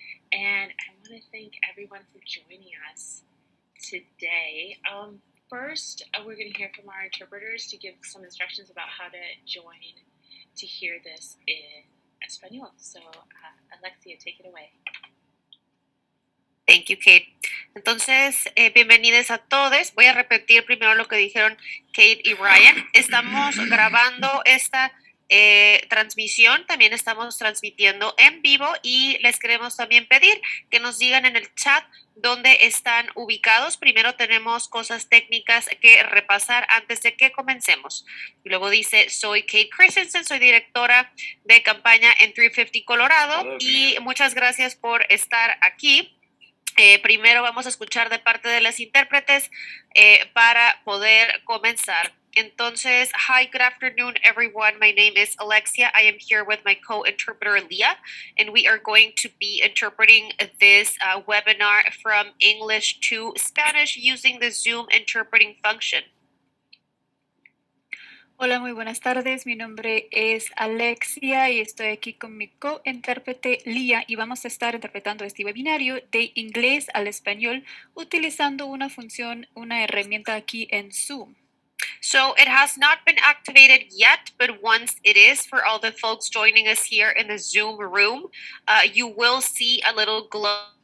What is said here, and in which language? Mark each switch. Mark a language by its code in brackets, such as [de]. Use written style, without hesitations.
[en] And I want to thank everyone for joining us today. First, we're going to hear from our interpreters to give some instructions about how to join to hear this in Espanol. So, Alexia, take it away. Thank you, Kate. [es] Entonces, bienvenidos a todos. Voy a repetir primero lo que dijeron Kate y Ryan. Estamos grabando esta transmisión, también estamos transmitiendo en vivo y les queremos también pedir que nos digan en el chat dónde están ubicados. Primero tenemos cosas técnicas que repasar antes de que comencemos. Y luego dice, soy Kate Christensen, soy directora de campaña en 350 Colorado y muchas gracias por estar aquí. Primero vamos a escuchar de parte de las intérpretes para poder comenzar. Entonces, [en] hi, good afternoon, everyone. My name is Alexia. I am here with my co-interpreter, Leah, and we are going to be interpreting this webinar from English to Spanish using the Zoom interpreting function. [es] Hola, muy buenas tardes. Mi nombre es Alexia y estoy aquí con mi co-intérprete Lía y vamos a estar interpretando este webinario de inglés al español utilizando una función, una herramienta aquí en Zoom. [en] So it has not been activated yet, but once it is, for all the folks joining us here in the Zoom room, you will see a little glow.